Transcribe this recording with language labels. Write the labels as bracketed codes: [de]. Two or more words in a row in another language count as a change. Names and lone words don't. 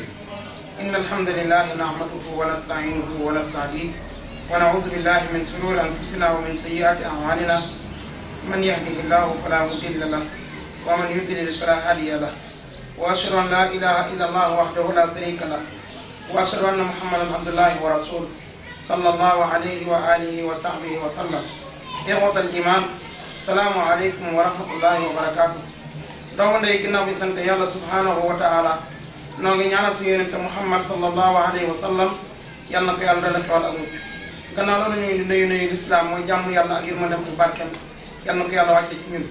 [ar] إن الحمد لله نحمده ونستعينه ونستهديه ونعوذ بالله من شرور أنفسنا ومن سيئات أعمالنا. من يهده الله فلا مضل له ومن يضلل فلا هادي له. وأشهد أن لا إله إلا الله وحده لا شريك له وأشهد أن محمدا عبد الله ورسوله صلى الله عليه وآله وصحبه وسلم. إخوة الإيمان السلام عليكم ورحمة الله وبركاته. [wo] doomu ndey ginnaaw bi sant yàlla [ar] سبحانه وتعالى [wo] noo ngi ñaanal suñu yonente Muhammad [ar] صلى الله عليه وسلم [wo] yal na ko yàlla dala xewal ak mucc. gannaaw loolu ñu ngi nuyu lislaam mooy jàmm yàlla ak yërmandem bu barkeem yal na ko yàlla wàcce ci ñun.